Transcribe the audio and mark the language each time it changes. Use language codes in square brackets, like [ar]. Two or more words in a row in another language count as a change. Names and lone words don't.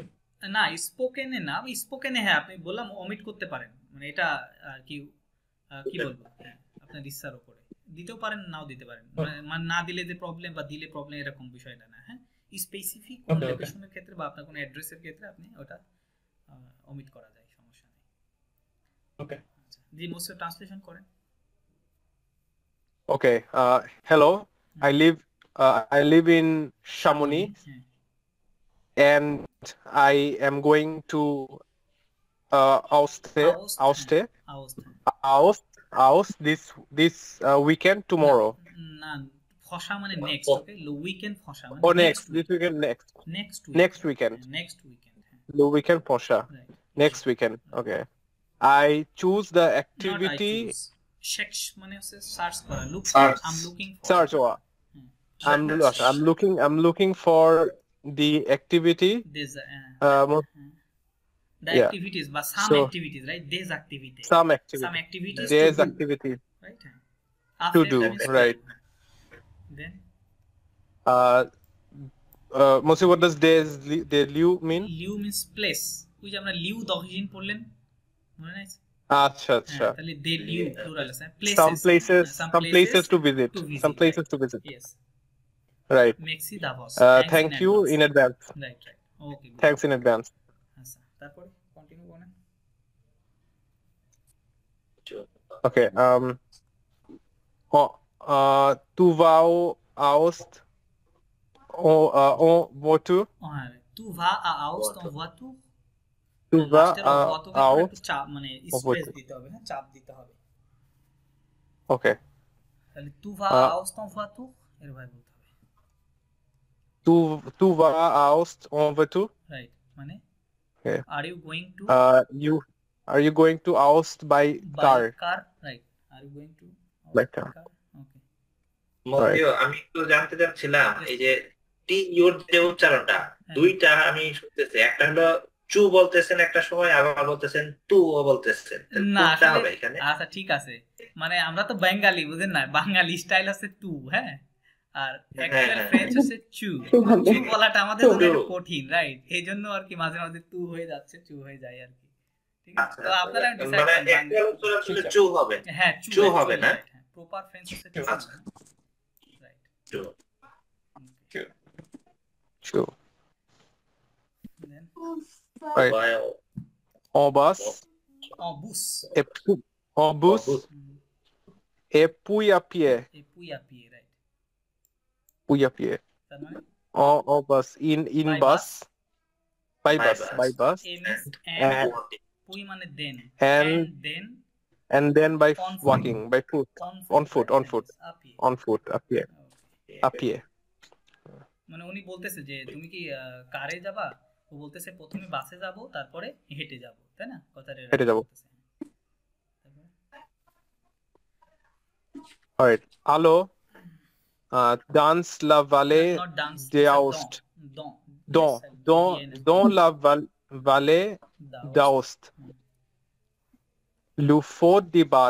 [bn] না স্পোকেনে না স্পোকেনে হ্যাঁ আপনি বললাম অমিট করতে পারেন মানে এটা আর কি কি বলবো হ্যাঁ আপনার ইচ্ছার উপরে দিতেও পারেন নাও দিতে পারেন মানে না দিলে যে প্রবলেম বা দিলে প্রবলেম এরকম বিষয়টা না হ্যাঁ স্পেসিফিক কোন লোকেশনের ক্ষেত্রে বা আপনার কোনো অ্যাড্রেসের ক্ষেত্রে আপনি ওটা অমিট করা যায় সমস্যা নেই ওকে জি মোস্ট ট্রান্সলেশন করেন [en] Okay. Hello. I live in Chamonix, and I am going to Aoste this weekend tomorrow. [bn] না ফসা মানে নেক্সট ওকে উইকেন্ড ফসা মানে [en] Next this weekend next weekend the weekend ফসা next weekend. Okay. I choose the activity. Search [bn] মানে হচ্ছে সার্চ করা [en] look I'm looking for search I'm looking for the activity the activities but some activities right these activities some activities right to do right then Mosi, what does they lieu mean? Lieu means place [bn] ওই যে আমরা লিউ দহিন পড়লেন মনে আছে আচ্ছা তাহলে [en] they lieu plural [bn] আছে [en] some places to visit yes right [fr] Merci d'avance [en] thank you in advance right okay good. Thanks in advance [bn] আচ্ছা তারপরে কন্টিনিউ করেন [fr] okay tu vas Aoste en voiture tu vas à Aoste en voiture tu vas à Aoste [bn] চাপ মানে স্পেস দিতে হবে হ্যাঁ চাপ দিতে হবে [en] okay [bn] তাহলে [fr] tu vas à Aoste en voiture [bn] এর ভাই বলতে হবে [fr] tu vas à Aoste en voiture [bn] right মানে [en] okay are you going to are you going to Aoste by car right are you going to by car okay [bn] মতিও আমি একটু জানতে চাচ্ছিলাম এই যে টি ইউর যে উচ্চারণটা দুইটা আমি শুনতেছি একটা হলো চু বলতেছেন একটা সময় আবার বলতেছেন তু ও বলতেছেন কোনটা হবে এখানে আচ্ছা ঠিক আছে মানে আমরা তো বাঙালি বুঝেন না বাঙালি স্টাইল আছে তু হ্যাঁ আর [en] actual French [bn] হচ্ছে চু চু বলাটা আমাদের জন্য একটু কঠিন রাইট এইজন্য আর কি মাঝে মাঝে তু হয়ে যাচ্ছে চু হয়ে যায় আর কি ঠিক আছে তো আপনারা ডিসাইড মানে অ্যাকচুয়াল উচ্চারণ ছিল চু হবে হ্যাঁ চু হবে না [en] proper French [bn] হচ্ছে চু রাইট [fr] চু right en bus et puis à pied [en] right [fr] puis à pied en bus [en] in bus by bus and puis মানে then and then by walking by foot on foot [fr] à pied [bn] মানে উনি বলতেছে যে তুমি কি কারে যাবা ও বলতেছে প্রথমে বাসে যাব তারপরে হেঁটে যাব তাই না কথাটা হেঁটে যাব [fr] alright allô dans la vallée d'Aoste dans la vallée d'Aoste le fort du Bad